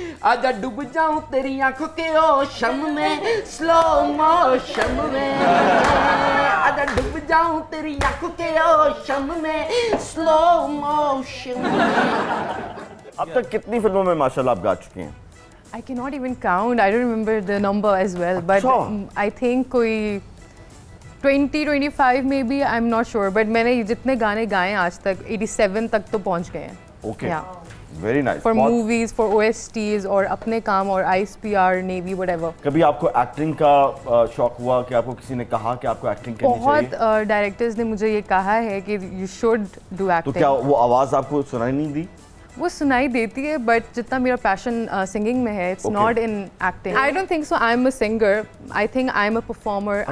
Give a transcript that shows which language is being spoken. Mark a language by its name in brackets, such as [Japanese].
[Hindi] आजा डूब जाऊं तेरी आंखों के ओशन में, स्लो मोशन में। आजा डूब जाऊं तेरी आंखों के ओशन में, स्लो मोशन में। अब तक कितनी फिल्मों में माशाल्लाह आप गा चुकी हैं? [English] I cannot even count. I don't remember the number as well. But I think कोई 20-25 maybe. I'm not sure. [Hindi] But मैंने जितने गाने गाए आज तक 87 तक तो पहुंच गए हैं. [English] Okay. Yeah. Very nice. For movies, for OSTs [Hindi] और अपने काम और [English] ISPR, Navy, whatever. [Hindi] कभी आपको एक्टिंग का शौक हुआ कि आपको किसी ने कहा कि आपको एक्टिंग करनी चाहिए? बहुत डायरेक्टर्स ने मुझे ये कहा है कि [English] you should do acting. [Hindi] तो क्या वो आवाज आपको सुनाई नहीं दी? वो सुनाई देती है बट जितना मेरा पैशन सिंगिंग में है, [English] It's not in acting. I don't think so I am a singer. I think I am a performer.